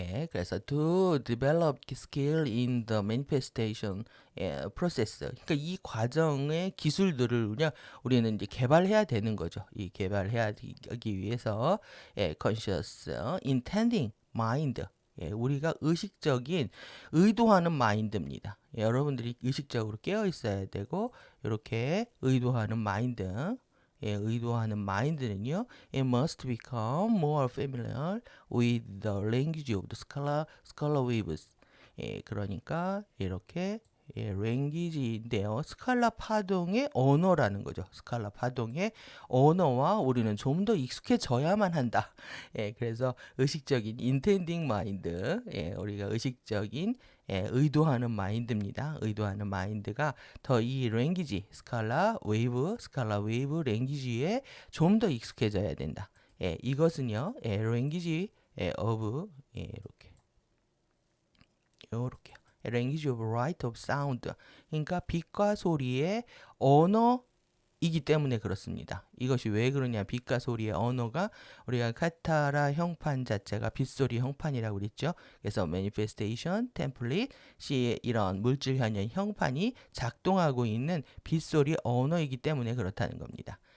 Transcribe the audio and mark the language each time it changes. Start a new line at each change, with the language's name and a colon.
English: 그래서 to develop skill in the manifestation process.
Korean: 그러니까 이 과정의 기술들을 우리는 이제 개발해야 되는 거죠. 이 개발하기 위해서
English: conscious, intending mind.
Korean: 우리가 의식적인 의도하는 마인드입니다. 여러분들이 의식적으로 깨어 있어야 되고 이렇게 의도하는 마인드. 의도하는 마인드는요,
English: it must become more familiar with the language of the scalar waves.
Korean: 그러니까 이렇게 language인데요. 스칼라 파동의 언어라는 거죠. 스칼라 파동의 언어와 우리는 좀 더 익숙해져야만 한다. 그래서 의식적인
English: intending mind,
Korean: 우리가 의식적인 의도하는 마인드입니다. 의도하는 마인드가 더 이 랭귀지, 스칼라 웨이브 랭귀지에 좀 더 익숙해져야 된다.
English: 이것은요, 랭귀지 of 이렇게 language of right of sound.
Korean: 그러니까 빛과 소리의 언어이기 때문에 그렇습니다. 이것이 왜 그러냐? 빛과 소리의 언어가 우리가 카타라 형판 자체가 빛소리 형판이라고 그랬죠. 그래서 manifestation, template, 시의 이런 물질 현현 형판이 작동하고 있는 빛소리 언어이기 때문에 그렇다는 겁니다.